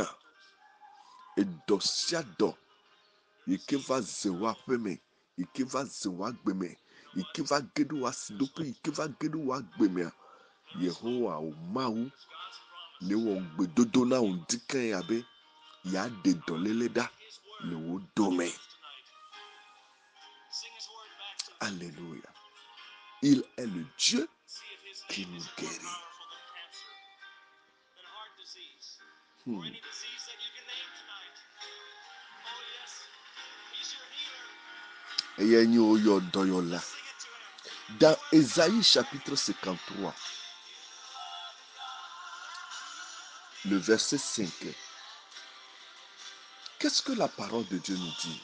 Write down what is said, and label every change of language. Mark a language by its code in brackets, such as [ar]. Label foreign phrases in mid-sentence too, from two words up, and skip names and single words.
[ee] Edɔ sia dɔ yi ke va ze wò aƒe me, yi ke va ze wò agbe me, yi ke va ge ɖe wò asiɖoƒe, yi ke va ge ɖe wò agbe mea, Yehowa wò Mawu le wɔ gbedodo na wò ŋdike abe yeaɖe dɔléle ɖa le wò dome. [fr] Alléluia. Il est le Dieu qui nous guérit. Dans Ésaïe chapitre 53, le verset 5, qu'est-ce que la parole de Dieu nous dit?